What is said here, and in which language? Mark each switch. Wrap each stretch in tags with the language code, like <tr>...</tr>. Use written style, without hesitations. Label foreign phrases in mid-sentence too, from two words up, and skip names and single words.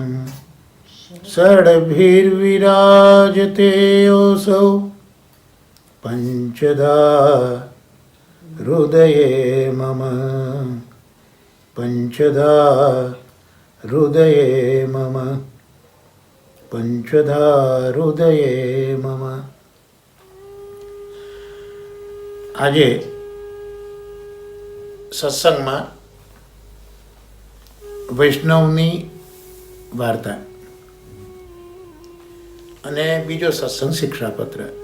<sa>षड्भिर्विराजते योऽसौ पञ्चधा हृदये मम पंचधा हृदये मम पंचधा हृदये मम।</sa> <gu>આજે સત્સંગમાં વૈષ્ણવની વાર્તા અને બીજો સત્સંગ શિક્ષાપત્ર.</gu>